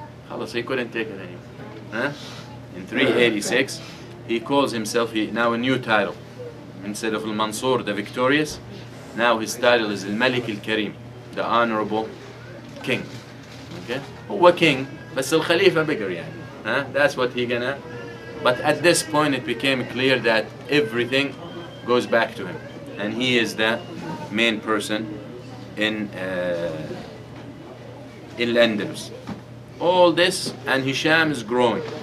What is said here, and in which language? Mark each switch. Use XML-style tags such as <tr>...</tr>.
<en>خلاص, he couldn't take it anymore. In 386, he calls himself now a new title. Instead of al-Mansur, the victorious, now his title is al-Malik al-Karim, the honorable king. Okay?</en> <ar>هو king, بس الخليفة bigger يعني.</ar> <en>That's what he gonna. But at this point, it became clear that everything goes back to him, and he is the main person in Al-Andalus. All this, and Hisham is growing.</en>